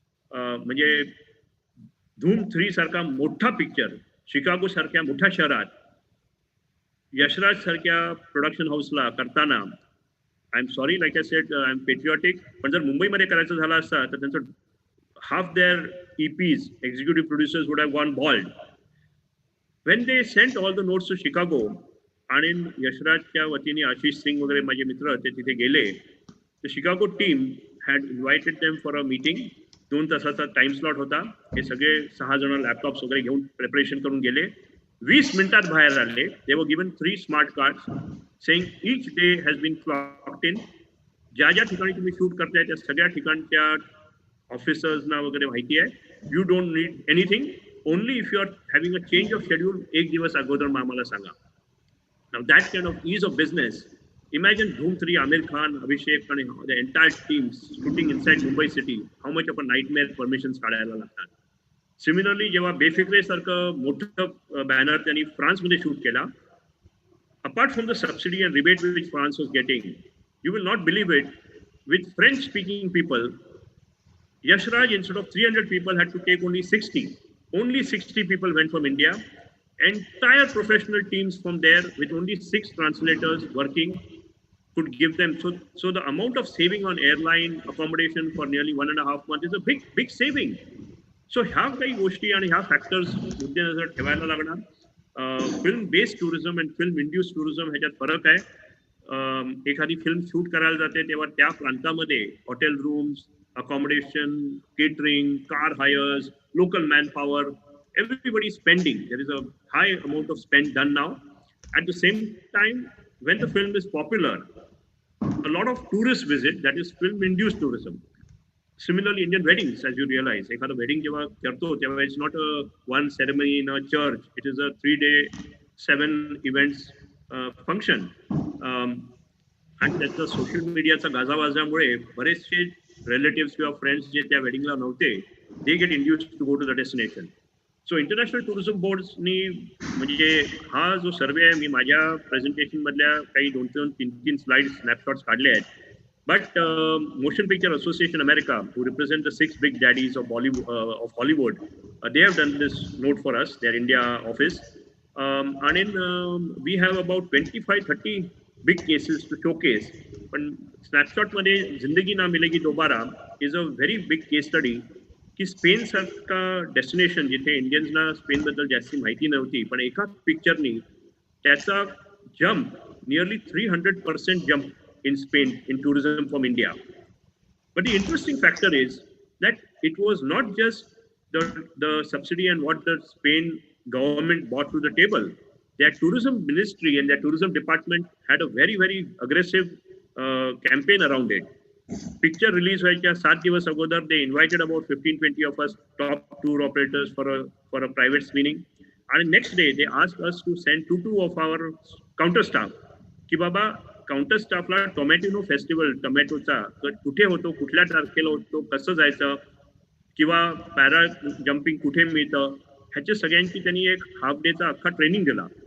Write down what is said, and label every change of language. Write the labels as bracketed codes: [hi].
[mr] म्हणजे धूम 3 सारखा मोठा पिक्चर शिकागो सारख्या मोठ्या शहरात यशराज सारख्या प्रोडक्शन हाऊसला करताना, [en] I am sorry, like I said, I am patriotic, [mr] पण जर मुंबईमध्ये करायचं झालं असतं तर त्यांचं [en] half their EPs, executive producers, would have gone bald. When they sent all the notes to Chicago, [mr] आणि यशराजच्या वतीने आशिष सिंग वगैरे माझे मित्र ते तिथे गेले, [en] the Chicago team had invited them for a meeting. [mr] 2 तासाचा टाइम स्लॉट होता. हे सगळे 6 जण लॅपटॉप्स वगैरे घेऊन प्रिपरेशन करून गेले. 20 मिनिटात बाहेर आले. [en] They were given 3 smart cards saying each day has been clocked in. [mr] ज्या ज्या ठिकाणी तुम्ही शूट करताय त्या सगळ्या ठिकाणच्या ऑफिसर्सना वगैरे माहिती आहे. [en] you don't need anything, only if you are having a change of schedule [mr] 1 दिवस अगोदर आम्हाला सांगा. [en] Now that kind of ease of business, imagine Dhoom 3, Amir Khan, Abhishek, and the entire team shooting inside Mumbai city. How much of a nightmare permissions [mr] काढायला लागतात. [en] Similarly, [mr] जेव्हा बेफिक्रे सारखं मोठं banner त्यांनी फ्रान्समध्ये शूट केला, [en] apart from the subsidy and rebate which France was getting, you will not believe it, with French speaking people, Yashraj, instead of 300 people, had to take only 60. Only 60 people went from India. Entire professional teams from there with only 6 translators working could give them. So the amount of saving on airline accommodation for nearly 1.5 months is a big saving. [mr] So ह्या काही गोष्टी आणि ह्या factors मुद्देनजर ठेवायला लागणार. [en] film based tourism and film induce tourism [mr] ह्याच्यात फरक आहे. एखादी फिल्म शूट करायला जाते तेव्हा त्या प्रांतामध्ये hotel rooms, [en] accommodation, catering, car hires, local manpower, everybody is spending. There is a high amount of spend done now. At the same time, when the film is popular, a lot of tourists visit, that is film-induced tourism. Similarly, Indian weddings, as you realize, [mr] ekhada wedding jeva karto, [en] it's not a one ceremony in a church. It is a 3-day, 7 events function. And that's the social media [mr] चा गाजावाजामुळे बरेचसे [en] relatives किंवा friends [mr] जे त्या वेडिंगला नव्हते, [en] they get induced to go to the destination. So international tourism boards [mr] नी म्हणजे हा जो सर्वे आहे, मी माझ्या प्रेझेंटेशन मधल्या काही 2-3 स्लाइड स्नॅपशॉट्स काढले आहेत. [en] But Motion Picture Association America, who represent the 6 big daddies of Hollywood, they have done this note for us, their India office. And in we have about 25-30 big cases to showcase. [mr] पण snapshot मध्ये जिंदगी ना मिलेगी दोबारा [en] is a very big case study. [mr] की Spain सारखा destination जिथे इंडियन्सना Spain बद्दल जास्ती माहिती नव्हती, पण एका पिक्चरनी त्याचा [en] Jump nearly 300% jump in Spain in tourism from India. But the interesting factor is that it was not just the subsidy and what the Spain government brought to the table. Their tourism ministry and their tourism department had a very, very aggressive campaign around it. Picture release [mr] व्हायच्या 7 दिवस अगोदर [en] they invited about 15-20 of us top tour operators for a private screening. And next day they asked us to send 2 of our counter staff [mr] की बाबा counter स्टाफला tomato festival टोमॅटोचा कुठे होतो, कुठल्या तारखेला होतो, कसं जायचं किंवा पॅरा जम्पिंग कुठे मिळतं, ह्याच्या सगळ्यांची त्यांनी एक हाफ डेचा अख्खा ट्रेनिंग दिला.